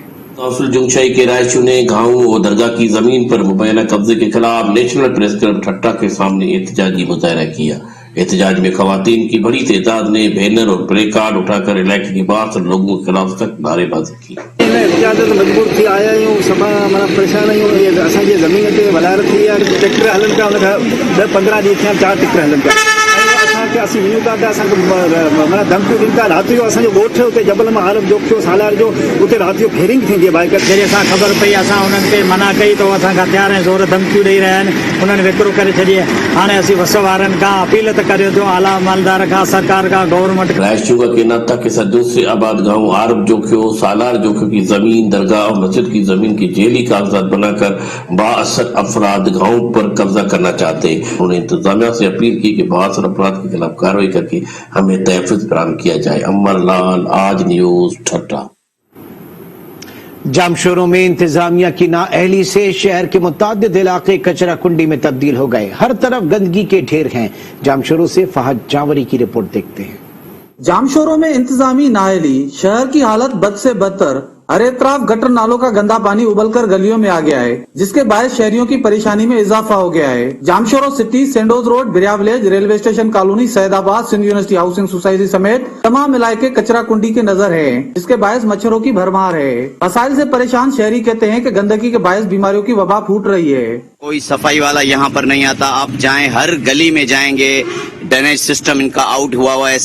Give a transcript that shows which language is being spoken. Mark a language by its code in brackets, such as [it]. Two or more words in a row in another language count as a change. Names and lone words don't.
[ur] کونسل جھنگ شاہی کے رہائشیوں نے گاؤں اور درگاہ کی زمین پر مبینہ قبضے کے خلاف نیشنل پریس کلب ٹھٹھہ کے سامنے احتجاجی مظاہرہ کیا. احتجاج میں خواتین کی بڑی تعداد نے بینر اور پلے کارڈ اٹھا کر علاقے کے باہر لوگوں کے خلاف سخت نعرے بازی کی. [sd] मजबूर थी आया आहियूं सफ़ा माना परेशान आहियूं असांजी ज़मीन ते वलायत थी आहे ट्रैक्टर हलनि पिया हुन खां 10-15 ॾींहं थिया 4 ट्रैक्टर हलनि पिया असांखे असीं वञूं था त असांखे माना धमकियूं ॾिनि था राति जो असांजो ॻोठु हुते जबल मां हालत जोखियो सालार जो उते राति जो फेरिंग थींदी आहे बाइक जॾहिं असां ख़बर पई असां उन्हनि खे मना कई त असांखां हथियार ऐं ज़ोर धमकियूं ॾेई रहिया आहिनि उन्हनि विकिरो करे छॾी हाणे असीं वस वारनि खां अपील त करियो थियो आला मालदार खां सरकार खां गवर्नमेंट [ur] رہائش کا کہنا تھا کہ دوسرے آباد گاؤں آرب جوکھیو سالار جوکھیو کی زمین درگاہ اور مسجد کی زمین کی جعلی کاغذات بنا کر بااثر افراد گاؤں پر قبضہ کرنا چاہتے ہیں. انہوں نے انتظامیہ سے اپیل کی کہ بااثر افراد کے خلاف کارروائی کر کے ہمیں تحفظ فراہم کیا جائے. امر لال، آج نیوز، ٹھٹھہ. جامشورو میں انتظامیہ کی نااہلی سے شہر کے متعدد علاقے کچرا کنڈی میں تبدیل ہو گئے. ہر طرف گندگی کے ڈھیر ہیں. جامشورو سے فہد جاوری کی رپورٹ دیکھتے ہیں. جامشورو میں انتظامی نااہلی، شہر کی حالت بد سے بدتر. ہر طرف گٹر نالوں کا گندا پانی ابل کر گلیوں میں آ گیا ہے، جس کے باعث شہریوں کی پریشانی میں اضافہ ہو گیا ہے. جامشورو سٹی، سینڈوز روڈ، بیریا ولیج، ریلوے اسٹیشن کالونی، سعید آباد، سندھ یونیورسٹی ہاؤسنگ سوسائٹی سمیت تمام علاقے کچرا کنڈی کی نذر ہیں، جس کے باعث مچھروں کی بھرمار ہے. مسائل سے پریشان شہری کہتے ہیں کہ گندگی کے باعث بیماریوں کی وبا پھوٹ رہی ہے. کوئی صفائی والا یہاں پر نہیں آتا۔ آپ جائیں، ہر گلی میں جائیں گے, [en] drainage system [ur] ان کا آؤٹ ہوا ہے.